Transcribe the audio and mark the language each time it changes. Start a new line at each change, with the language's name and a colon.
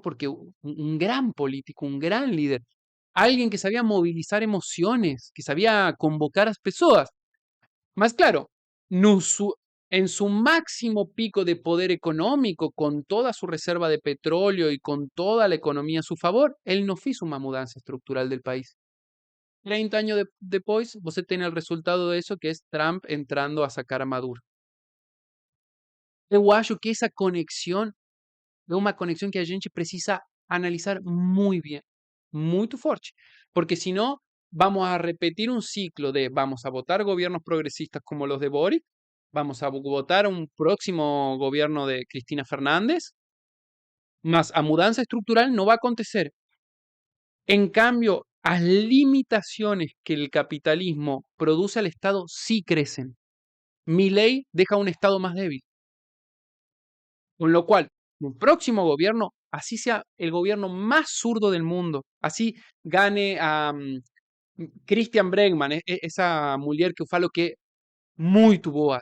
Spanish: Porque un gran político, un gran líder, alguien que sabía movilizar emociones, que sabía convocar a las personas. Mas claro, no su- en su máximo pico de poder económico, con toda su reserva de petróleo y con toda la economía a su favor, él no hizo una mudanza estructural del país.
Portuguese: 30 años depois, você tem o resultado disso, que é Trump entrando a sacar a Maduro. Eu acho que essa conexão é uma conexão que a gente precisa analisar muito bem, muito forte, porque senão
Spanish: vamos a repetir um ciclo de vamos a votar gobiernos progresistas como los de Boric, vamos a votar un próximo gobierno de Cristina Fernández,
Portuguese: mas a mudança estructural no va a acontecer.
Spanish: En cambio, las limitaciones que el capitalismo produce al Estado sí crecen. Milei deja un Estado más débil. Con lo cual, un próximo gobierno, así sea el gobierno más zurdo del mundo, así gane a Christian Bregman, esa mujer que falo que muy boa.